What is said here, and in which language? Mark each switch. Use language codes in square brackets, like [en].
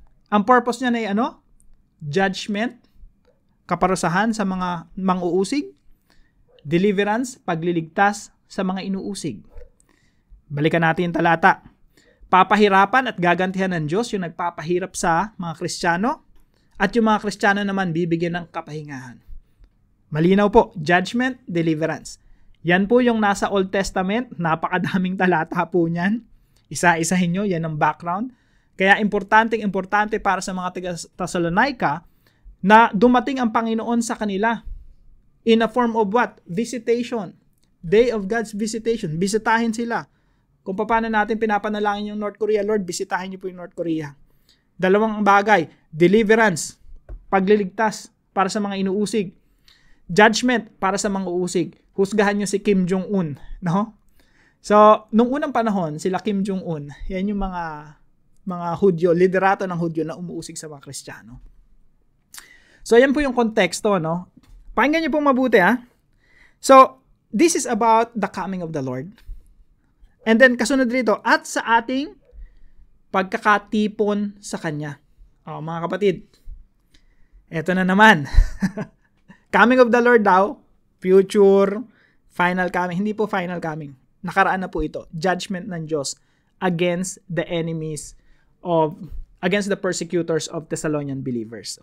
[tl] Ang purpose niya ay ano? Judgment, kaparusahan sa mga mang-uusig, deliverance, pagliligtas sa mga inuusig. Balikan natin yung talata. Papahirapan at gagantihan ng Diyos yung nagpapahirap sa mga Kristiyano, at yung mga Kristiyano naman bibigyan ng kapahingahan. Malinaw po, judgment, deliverance. Yan po yung nasa Old Testament, napakadaming talata po niyan. Isa-isahin nyo, yan ang background. Kaya importante para sa mga taga-Thessalonica na dumating ang Panginoon sa kanila [en] in a form of what? Visitation. Day of God's visitation. [tl] Bisitahin sila. Kung paano natin pinapanalangin yung North Korea, Lord, bisitahin niyo po yung North Korea. Dalawang bagay, deliverance, pagliligtas para sa mga inuusig. Judgment para sa mga uusig. Husgahan niyo si Kim Jong-un, no? So, nung unang panahon, sila Kim Jong-un, yan yung mga Hudyo, liderato ng Hudyo na umuusig sa mga Kristiyano. So, yan po yung konteksto, no? Pakinggan niyo pong mabuti, ha? [en] So, this is about the coming of the Lord. [tl] And then, kasunod rito, at sa ating pagkakatipon sa Kanya. O, mga kapatid, eto na naman. [en] Coming of the Lord [tl] daw, future, final coming. Hindi po final coming. Nakaraan na po ito. [en] Judgment [tl] ng Diyos [en] against the enemies against the persecutors of Thessalonian believers.